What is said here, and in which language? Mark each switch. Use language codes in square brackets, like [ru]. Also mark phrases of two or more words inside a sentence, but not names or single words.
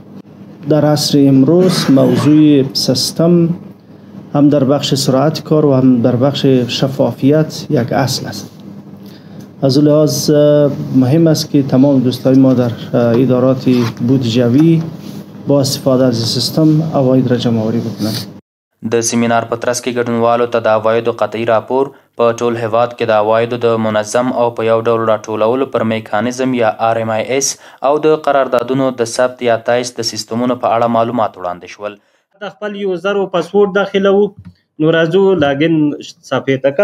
[fa] در عصر امروز موضوع سیستم هم در بخش سرعت کار و هم در بخش شفافیت یک اصل است. از لحاظ مهم است که تمام دوستای ما در ادارات بودجوی با استفاده از سیستم عواید را جمع آوری بکنند. [ps] د سیمینار په ترڅ کې ګډونوالو ته د عوایدو قطعي راپور په ټول هیواد کې د عوایدو د منظم او په یو ډول راټولولو پر میکانیزم یا RMIS او د قراردادونو د ثبت یا تایس د سیستمونو په اړه معلومات وړاندې شول. د خپل یوزر او پاسورډ داخلو نو راځو لاګین صفحې ته.